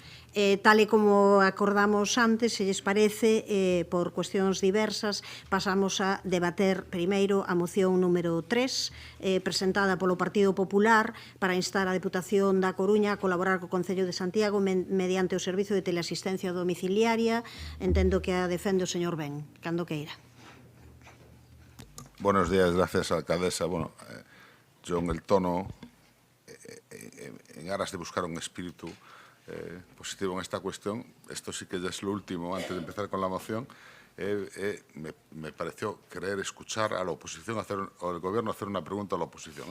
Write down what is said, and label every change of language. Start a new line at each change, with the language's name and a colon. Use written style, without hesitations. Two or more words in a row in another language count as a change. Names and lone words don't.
Galician: Tal e como acordamos antes, se lles parece, por cuestións diversas, pasamos a debater primeiro a moción número 3, presentada polo Partido Popular para instar a Deputación da Coruña a colaborar co Concello de Santiago mediante o servizo de teleasistencia domiciliaria. Entendo que a defende o señor Ben, cando queira.
Spanish: Buenos días, gracias, alcaldesa. Bueno, yo en el tono, en aras de buscar un espíritu positivo en esta cuestión, esto sí que ya es lo último, antes de empezar con la moción, me pareció querer escuchar a la oposición, o al Gobierno hacer una pregunta a la oposición.